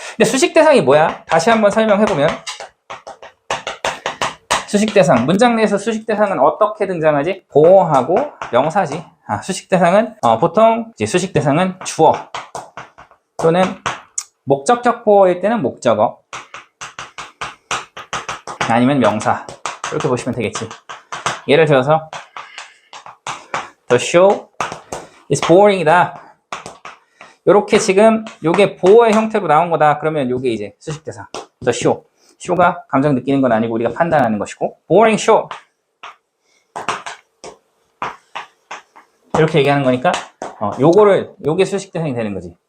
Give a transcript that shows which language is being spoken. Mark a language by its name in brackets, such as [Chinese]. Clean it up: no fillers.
[Korean] 근데 수식 대상이 뭐야? 다시 한번 설명해보면 수식 대상, 문장 내에서 수식 대상은 어떻게 등장하지? 보어하고 명사지. 수식 대상은 보통 이제 수식 대상은 주어 또는 목적격 보어일 때는 목적어 아니면 명사 이렇게 보시면 되겠지. 예를 들어서 [English] The show is boring이다. [Korean] 이렇게 지금 요게 보어의 형태로 나온 거다. 그러면 요게 이제 수식 대상. [English] The show. [Korean] 쇼가 감정 느끼는 건 아니고 우리가 판단하는 것이고 [English] boring show [Korean] 이렇게 얘기하는 거니까 요게 수식 대상이 되는 거지.